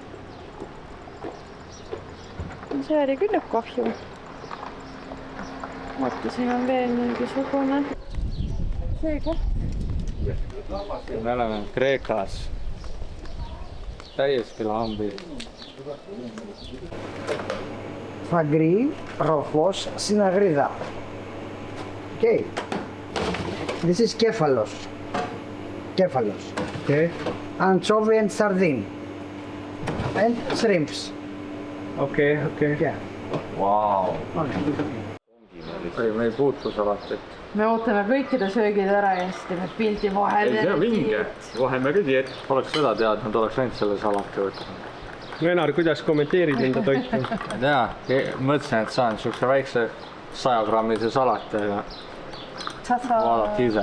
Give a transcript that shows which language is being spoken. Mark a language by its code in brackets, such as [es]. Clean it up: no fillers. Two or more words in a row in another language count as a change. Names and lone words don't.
[et] See oli küll kahju. Vaata, siin on veel mingisugune see koht. Me oleme Kreekas. Täiesti lambi. [el] Φαγκρί, ροφός, συναγρίδα. [en] Okay. This is κέφαλος. [el] Κέφαλος. [en] Okay. Anchovy and sardine. And shrimps. Okay. Yeah. [et] Vau. [en] Okay. [et] Me ei puutu salatit. Me ootame kõikide söögid ära ja siis teeme pildi vahel. Ei, see on vinge. Vaheme küll diet. Oleks seda teadnud, oleks ainult selle salati võtnud. Venar, kuidas kommenteerid enda toitu? Mõtlesin, et saan siukse väikse 100-grammise salati, aga vaadati ise.